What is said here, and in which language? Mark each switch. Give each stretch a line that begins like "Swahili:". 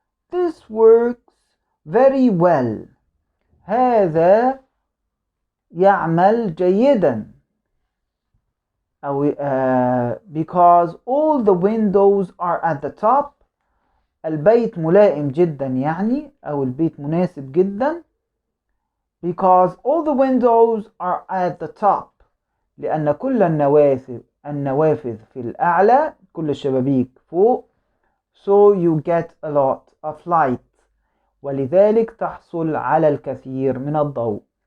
English: This works very well،
Arabic: هذا يعمل جيدا. أو
English: because all the windows are at the top،
Arabic: البيت ملائم جدا يعني، أو البيت مناسب جدا.
English: because all the windows are at the top،
Arabic: لأن كل النوافذ في الأعلى، كل الشبابيك فوق.
English: so you get a lot of light،
Arabic: ولذلك تحصل على الكثير من الضوء.